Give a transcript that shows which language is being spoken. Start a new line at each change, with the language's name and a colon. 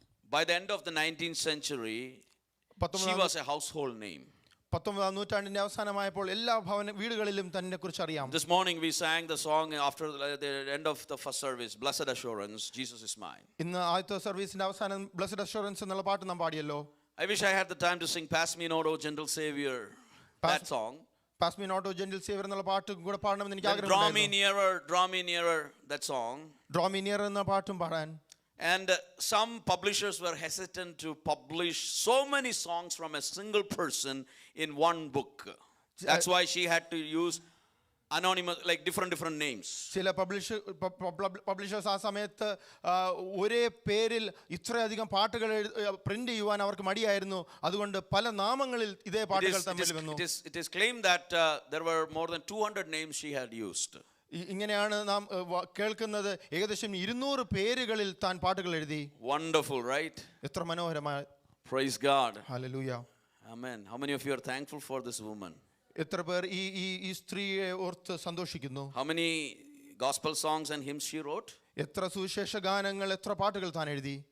English: By the end of the 19th century, she was a household name. 19th
Malayalam: നൂറ്റാണ്ടിന്റെ അവസാനമായപ്പോൾ എല്ലാ വീടുകളിലും തന്നെ കുറിച്ച് അറിയാം.
English: This morning we sang the song after the end of the first service, Blessed Assurance, Jesus is mine.
Malayalam: ഇന്ന് ആദ്യത്തെ സർവീസിന്റെ അവസാനം blessed assurance എന്നുള്ള പാട്ട് നാം പാടിയല്ലോ.
English: I wish I had the time to sing Pass Me Not, O Gentle Savior, that song.
Malayalam: Pass Me Not, O Gentle Savior എന്നുള്ള പാട്ട് കൂടെ പാടണമെന്ന് എനിക്ക് ആഗ്രഹമുണ്ടായിരുന്നു.
English: Draw me nearer, that song.
Malayalam: Draw Me Nearer എന്ന പാട്ടും പാടാൻ.
English: And some publishers were hesitant to publish so many songs from a single person in one book. That's why she had to use anonymous, like different names.
Malayalam: ചില publishers ആ സമയത്ത് ഒരേ പേരിൽ ഇത്രയധികം പാട്ടുകൾ പ്രിന്റ് ചെയ്യുവാൻ അവർക്ക് മടിയായിരുന്നു. അതുകൊണ്ട് പല നാമങ്ങളിൽ ഇതേ പാട്ടുകൾ തമ്മിൽ വന്നു.
English: It is claimed that there were more than 200 names she had used.
Malayalam: ഇങ്ങനെയാണ് നാം കേൾക്കുന്നത്. ഏകദേശം 200 പേരുകളിൽ താൻ പാട്ടുകൾ എഴുതി.
English: Wonderful, right?
Malayalam: എത്ര മനോഹരമായ.
English: Praise God.
Malayalam: Hallelujah.
English: Amen. How many of you are thankful for this woman?
Malayalam: എത്ര പേർ ഈ സ്ത്രീയെ ഓർത്ത് സന്തോഷിക്കുന്നു?
English: How many gospel songs and hymns she wrote?
Malayalam: എത്ര സുവിശേഷ ഗാനങ്ങൾ, എത്ര പാട്ടുകൾ താൻ എഴുതി?